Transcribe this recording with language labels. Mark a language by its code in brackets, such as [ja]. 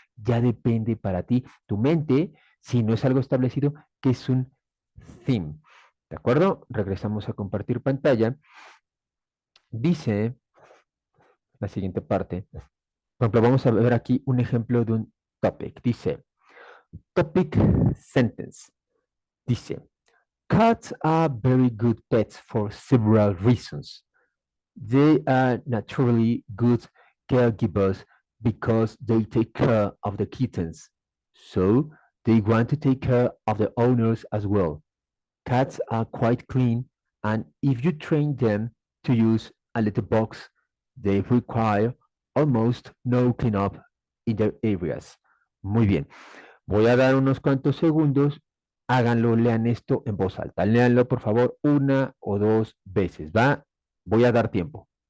[es] Ya depende para ti, tu mente, si no es algo establecido, que es un theme. ¿De acuerdo? Regresamos a compartir pantalla. Dice la siguiente parte. Por ejemplo, vamos a ver aquí un ejemplo de un topic. Dice, topic sentence. Dice, [en] cats are very good pets for several reasons. They are naturally good caregivers because they take care of the kittens. So they want to take care of the owners as well. Cats are quite clean, and if you train them to use a litter box, they require almost no cleanup in their areas. [es] Muy bien. Voy a dar unos cuantos segundos. Háganlo, lean esto en voz alta. Leanlo, por favor, una o dos veces. ¿Va? Voy a dar tiempo.